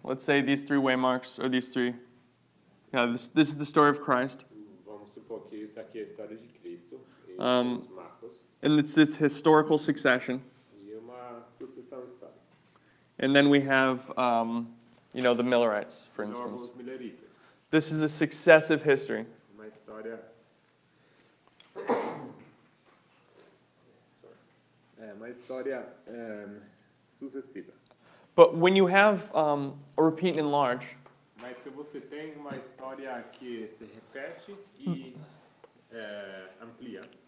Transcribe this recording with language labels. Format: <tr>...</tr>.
<en>Let's say these 3 waymarks, or these 3. Yeah, this is the story of Christ.</en> <pt>Vamos supor que isso aqui é a história de Cristo, e os marcos,</pt> <en>And it's this historical succession.</en> <pt>e uma sucessão histórica.</pt> <en>And then we have, the Millerites, for</en> <pt>Logo</pt> <en>instance.</en> <pt>os mileritas,</pt> <en>This is a successive history.</en> <pt>uma história... uma história sucessiva.</pt> <en>But when you have a repeat and enlarge,</en> <pt>Mas se você tem uma história que se repete e amplia,</pt>